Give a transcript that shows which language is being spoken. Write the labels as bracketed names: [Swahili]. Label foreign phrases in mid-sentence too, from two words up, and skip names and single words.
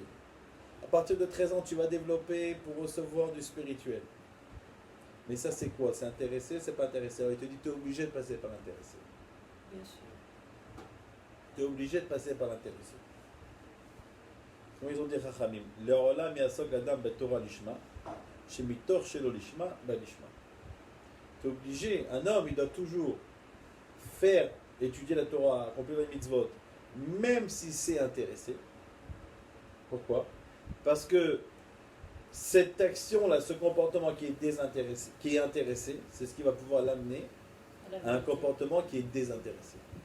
[French] À partir de 13 ans, tu vas développer pour recevoir du spirituel. Mais ça, c'est quoi? C'est intéressé, c'est pas intéressé? Alors il te dit, tu es obligé de passer par l'intéressé. Bien sûr. Tu es obligé de passer par l'intéressé. Comme ils ont dit [Hebrew] חכמים לעולם יעסוק אדם בתורה לשמה שמתוך שלא לשמה בלשמה. [French] Tu es obligé, un homme, il doit toujours faire, étudier la Torah, accomplir les mitzvot, même si c'est intéressé. Pourquoi? Parce que cette action-là, ce comportement qui est désintéressé, qui est intéressé, c'est ce qui va pouvoir l'amener à un comportement qui est désintéressé.